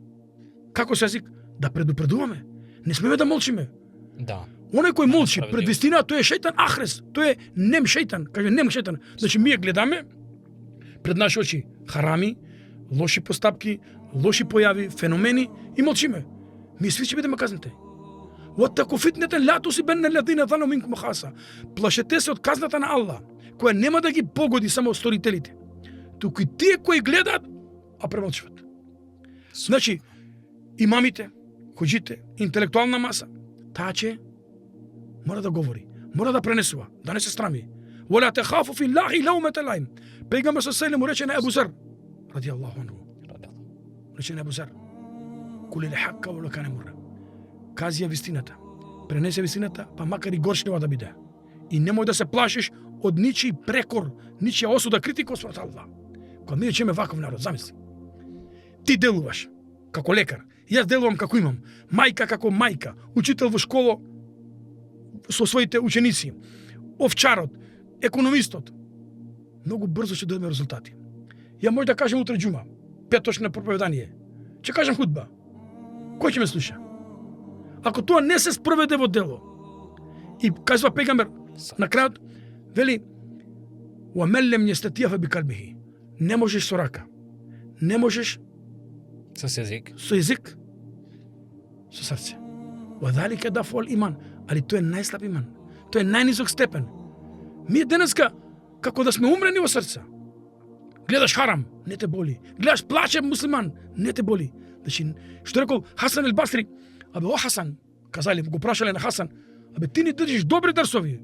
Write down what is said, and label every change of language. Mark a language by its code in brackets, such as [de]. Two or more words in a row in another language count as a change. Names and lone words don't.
[mk] Како со јазик? Да предупредуваме. Не смеме да молчиме. Да. Оној кој молчи пред вистина, тој е [ar] شيطان أخرس, [mk] тој е нем шејтан, каже нем шејтан. Значи ние гледаме пред наши очи харами, лоши постапки, лоши појави, феномени и молчиме. Ми сви ќе бидеме казнати. [ar] واتقوا فتنة لا تصيبن الذين ظلموا منكم خاصة. [mk] Плашете се од казната на Аллах, која нема да ги погоди само сторителите, туку и тие кои гледаат, а премолчуваат. Значи, имамите, хоџите, интелектуална маса, таа че мора да говори, мора да пренесува, да не се срами. [ar] ولا تخافوا في الله لومة لائم. [mk] Пегамбер саллаллаху му рече на Ебу Зар, [ar] رضي الله عنه. [mk] Рече на Ебу Зар: [ar] قل الحق ولو كان مرا. [mk] Кази ја вистината. Пренесе вистината, па макар и горчлива да биде. И немој да се плашиш од ничи прекор, ничија осуда, критика од Аллах. Кога ми речеме ваков народ, замисли. Ти делуваш како лекар, јас делувам како имам, мајка како мајка, учител во школа со своите ученици, овчарот, економистот. Многу брзо ќе дојдеме резултати. Ја може да кажем утре џума, петочно проповедание. Ќе кажем худба. Кој ќе ме слуша? Ако тоа не се спроведе во дело, и кажува пегамбер на крајот, вели: [ar] "ومن لم يستطع فبقلبه." [mk] Не можеш со рака. Не можеш со јазик. Со јазик. Со срце. [ar] وذلك أضعف الإيمان, [mk] али тоа е најслаб иман. Тоа е најнизок степен. Ми денеска како да сме умрени во срце. Гледаш харам, не те боли. Гледаш плаче муслиман, не те боли. Значи, што рекол Хасан ел Басри: "Абе, о Хасан", казали, го прашале на Хасан: "Абе, ти ни држиш добри дерсови.